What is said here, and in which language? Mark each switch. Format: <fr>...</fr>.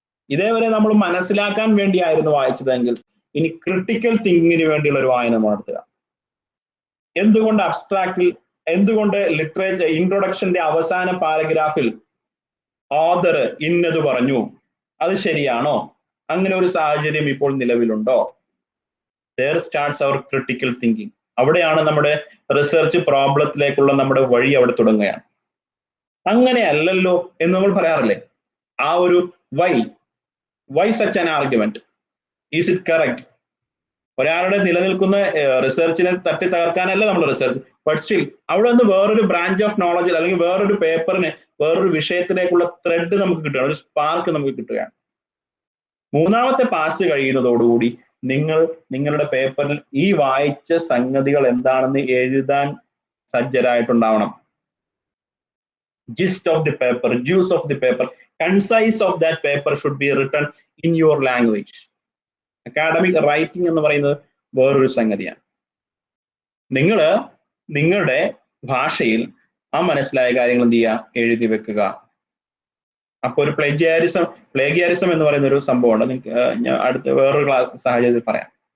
<ml>ഇതേവരെ നമ്മൾ മനസ്സിലാക്കാൻ വേണ്ടിയായിരുന്നു വായിച്ചതെങ്കിൽ ഇനി ക്രിട്ടിക്കൽ തിങ്കിങ്ങിന് വേണ്ടിയുള്ള ഒരു വായന നടത്തുക. എന്തുകൊണ്ട് അബ്സ്ട്രാക്റ്റിൽ, എന്തുകൊണ്ട് ലിറ്ററേച്ചർ ഇൻട്രൊഡക്ഷന്റെ അവസാന പാരഗ്രാഫിൽ ഓഥർ ഇന്നത് പറഞ്ഞു, അത് ശരിയാണോ, അങ്ങനെ ഒരു സാഹചര്യം ഇപ്പോൾ നിലവിലുണ്ടോ?</ml> <en>there starts our critical thinking.</en> <ml>അവിടെയാണ് നമ്മുടെ റിസർച്ച് പ്രോബ്ലത്തിലേക്കുള്ള നമ്മുടെ വഴി അവിടെ തുടങ്ങുകയാണ്. അങ്ങനെയല്ലല്ലോ എന്ന് നമ്മൾ പറയാറില്ലേ? ആ ഒരു</ml> <en>why such an argument, is it correct?</en> <ml>ഒരാളുടെ നിലനിൽക്കുന്ന റിസർച്ചിനെ തട്ടി തകർക്കാനല്ല നമ്മൾ റിസർച്ച്, ബട്ട് സ്റ്റിൽ അവിടെ നിന്ന് വേറൊരു ബ്രാഞ്ച് ഓഫ് നോളജിൽ അല്ലെങ്കിൽ വേറൊരു പേപ്പറിന്, വേറൊരു വിഷയത്തിലേക്കുള്ള ത്രെഡ് നമുക്ക് കിട്ടുകയാണ്, ഒരു സ്പാർക്ക് നമുക്ക് കിട്ടുകയാണ്. മൂന്നാമത്തെ പാസ് കഴിയുന്നതോടുകൂടി നിങ്ങളുടെ പേപ്പറിൽ ഈ വായിച്ച സംഗതികൾ എന്താണെന്ന് എഴുതാൻ സജ്ജരായിട്ടുണ്ടാവണം.</ml> <en>gist of the paper, juice of the paper, concise of that paper should be written in your language.</en> <ml>Academic writing എന്ന് പറയുന്നത് വേറൊരു സംഗതിയാണ്. നിങ്ങളുടെ ഭാഷയിൽ ആ മനസ്സിലായ കാര്യങ്ങൾ എന്ത് ചെയ്യുക, എഴുതി വെക്കുക. അപ്പൊ ഒരു പ്ലേഗിയാരിസം എന്ന് പറയുന്ന ഒരു സംഭവമുണ്ട്. ഞാൻ അടുത്ത വേറൊരു സാഹചര്യത്തിൽ പറയാം.</ml>